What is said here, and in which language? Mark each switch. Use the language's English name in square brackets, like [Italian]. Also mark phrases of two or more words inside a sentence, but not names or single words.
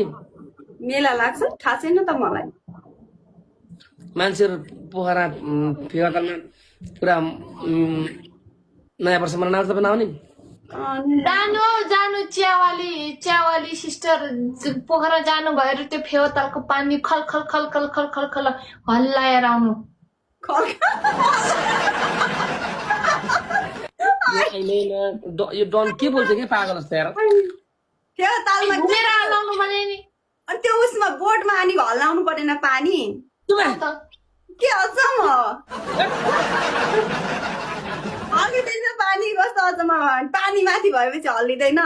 [Nepali] मेला लाग्छ थाहा छैन त मलाई मान्छेहरू पोखरा फेवातालमा पुरा नयाँ वर्षमा नाच्छ त नआउने जानु चियावाली सिस्टर पोखरा जानु भएर त्यो फेवातालको पानी खल खल खल खल खल खल खल हल्लाएर आउनु यो डन के बोल्छ कि पागल जस्तो यार फेवातालमा घुमेर हल्लाउनु भने नि अनि त्यो उसमा बोटमा अनि हल्लाउनु परेन पानी के अचम्म हल्लिँदैन पानी कस्तो अचम्म पानी माथि भएपछि हल्लिँदैन